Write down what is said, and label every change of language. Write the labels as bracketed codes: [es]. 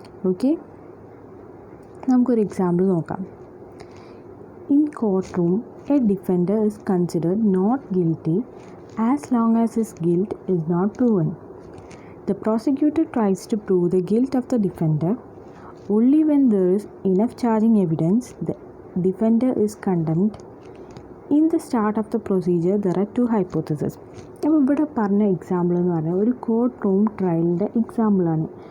[ml] Okay, നമുക്കൊരു example നോക്കാം. [en] In court room a defender is considered not guilty as long as his guilt is not proven. The prosecutor tries to prove the guilt of the defender. only when there is enough charging evidence the defender is condemned. In the start of the procedure there are 2 hypotheses. [ml] അപ്പോൾ ഇവിടെ പറഞ്ഞ example എന്ന് പറഞ്ഞാൽ ഒരു court room ട്രയലിൻ്റെ എക്സാമ്പിളാണ്.